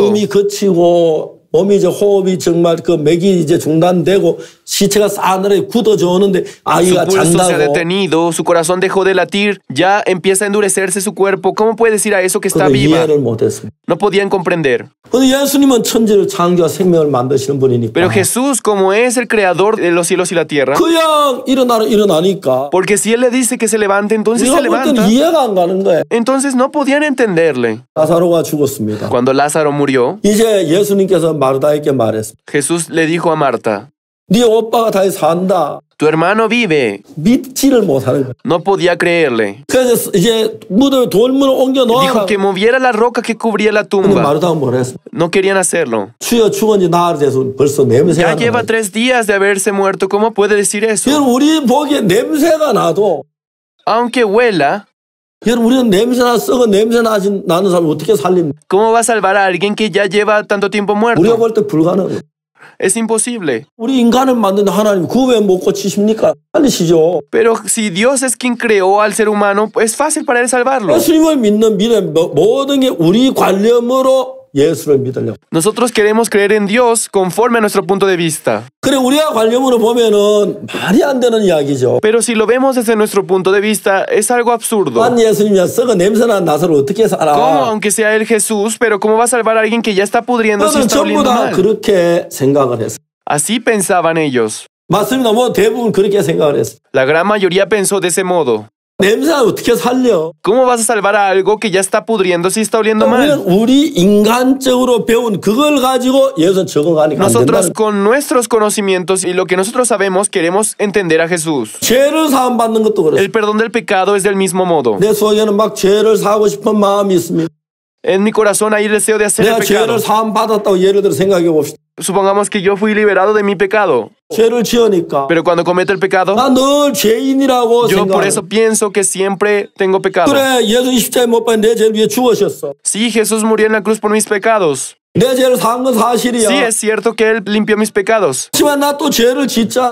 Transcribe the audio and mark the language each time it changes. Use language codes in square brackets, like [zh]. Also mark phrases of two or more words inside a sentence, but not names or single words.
[ko] 숨이 거치고 몸이 이제 호흡이 정말 그 맥이 이제 중단되고 시체가 싸늘하게 굳어져 오는데 [es] Su [ko] 아이가 [es] pulso se ha [ko] 잔다고. [es] detenido, su corazón dejó de latir, ya empieza a endurecerse su cuerpo. ¿Cómo puede decir a eso que está [ko] 그걸 [es] viva? [ko] 이해를 못했습니다. [es] No podían comprender. [ko] 근데 예수님은 천지를 창조와 생명을 만드시는 분이니까 [es] Pero Jesús, como es el creador de los cielos y la tierra, [ko] 그냥 일어나니까 [es] porque si Él le dice que se levante, entonces se [ko] 우리가 볼 때는 [es] levanta. [ko] 이해가 안 가는 거예요. [es] Entonces no podían entenderle. [ko] 나사로가 죽었습니다. [es] Cuando Lázaro murió, [ko] 이제 예수님께서 마르다에게 말했습니다. [es] Jesús le dijo a Marta, [ko] 네 오빠가 다시 산다. [es] tu hermano vive. [ko] 믿지를 못하는 거예요. [es] No podía creerle. [ko] 그래서 이제 무덤에 돌문을 옮겨 놓아라. [es] Dijo que moviera la roca que cubría la [ko] 근데 [es] tumba. [ko] 마르다가 뭐랬어? [es] No querían hacerlo. [ko] 주여 죽은 지 나흘 돼서 벌써 냄새가 [es] Ya lleva [ko] 나요. [es] 3 días de haberse muerto. ¿Cómo puede decir eso? [ko] 여러분 우리 보기에 냄새가 나도 [es] Aunque huela, [ko] 여러분 우리는 냄새나 썩은 냄새 나는 사람 어떻게 살립니까? [es] ¿cómo va a salvar a alguien que ya lleva tanto tiempo [ko] 우리가 [es] muerto? [ko] 볼 때 불가능해요. [es] Es imposible. [ko] 우리 인간을 만든 하나님 그 왜 못 고치십니까? 살리시죠. [es] Pero si Dios es quien creó al ser humano, es fácil para Él salvarlo. [ko] 예수님을 믿는 믿음 모든 게 우리 관념으로 예수를 믿으려고. [es] Nosotros queremos creer en Dios conforme a nuestro punto de vista. [ko] 그래 우리가 관념으로 보면은 말이 안 되는 이야기죠. [es] Pero si lo vemos desde nuestro punto de vista, es algo absurdo. [ko] 난 예수님이야 썩은 냄새난 나사를 어떻게 [es] ¿Cómo, [ko] 살아? [es] aunque sea Él Jesús, pero cómo va a salvar a alguien que ya está pudriéndose y [ko] 그들은 [es] está [ko] 전부 [es] oliendo [ko] 다 [es] mal? [ko] 그렇게 생각을 했어. [es] Así pensaban ellos. [ko] 맞습니다. 뭐 대부분 그렇게 생각을 했어. [es] La gran mayoría pensó de ese modo. [ko] 냄새를 어떻게 살려? [es] ¿Cómo vas a salvar a algo que ya está pudriendo si está oliendo [ko] 우리는 [es] mal? [ko] 우리 인간적으로 배운 그걸 가지고 예수 적응하니까 안 [es] Nosotros [ko] 된다는. [es] con nuestros conocimientos y lo que nosotros sabemos queremos entender a Jesús. [ko] 죄를 사함 받는 것도 그렇습니다. [es] El perdón del pecado es del mismo modo. [ko] 내 속에는 막 죄를 사고 싶은 마음이 있습니다. [es] En mi corazón hay el deseo de hacer el [ko] 내가 [es] pecado. [ko] 죄를 사함 받았다고 예를 들어 생각해 봅시다. [es] Supongamos que yo fui liberado de mi pecado, [ko] 죄를 지으니까 [es] pero cuando cometo el pecado, [ko] 나 늘 죄인이라고 [es] yo por [ko] 생각해. [es] eso pienso que siempre tengo pecado. [ko] 그래 예수 십자가에 못 박혀 내 죄를 위해 죽으셨어. [es] Sí, Jesús murió en la cruz por mis pecados. [ko] 내 죄를 사한 건 [es] Sí, [ko] 사실이야. [es] es cierto que Él limpió mis pecados, [ko] 하지만 나 또 죄를 짓자.